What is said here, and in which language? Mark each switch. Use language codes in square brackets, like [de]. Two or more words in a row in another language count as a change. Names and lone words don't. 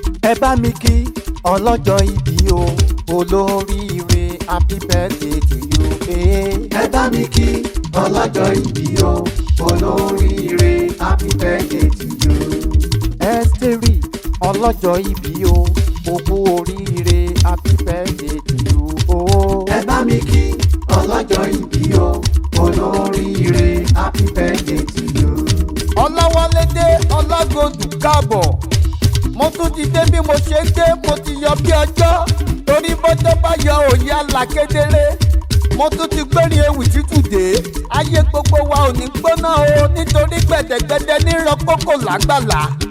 [yo] Ẹ bá mi kí ọlọ́jọ́ ìbí o, olóríire, [en] happy birthday to you, eh. [yo] Ẹ bá mi kí ọlọ́jọ́ ìbí o, olóríire, [en] happy birthday to you. [yo] Ẹ́sítérì, ọlọ́jọ́ ìbí o, o kú oríire, [en] happy birthday to you, oh. [yo] Ẹ bá mi kí ọlọ́jọ́ ìbí o, olóríire, [en] happy birthday to you. [yo] Ọláwálé dé, Ọlágòdù káàbọ̀. Mo tún ti dé bí mo ṣe dé, mo ti yọ bí ọjọ́. Torí bọ́jọ́ bá yọ òye àlà kedere. Mo tún ti gbérin ewì títù dé. Ayé gbogbo wa ò ní gbóná o, nítorí gbẹ̀dẹ̀gbẹ̀dẹ̀ ní rọ kókò lágbàlá.